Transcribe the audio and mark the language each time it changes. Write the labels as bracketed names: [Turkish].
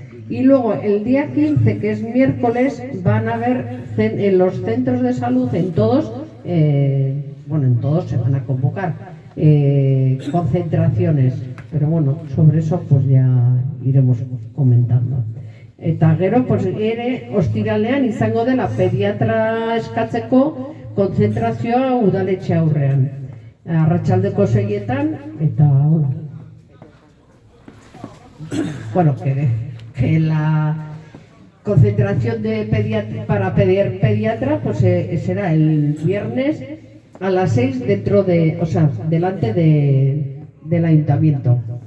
[Spanish] Y luego el día 15, que es miércoles, van a haber en los centros de salud, en todos se van a convocar concentraciones. Pero sobre eso ya iremos comentando. [Basque] Eta gero, pues, ere, ostiralean izango dela pediatra eskatzeko konzentrazioa udaletxe aurrean. Arratsaldeko 6etan, eta, [Spanish] bueno, que la concentración de para pedir pediatra, pues será el viernes a las 6 delante del ayuntamiento.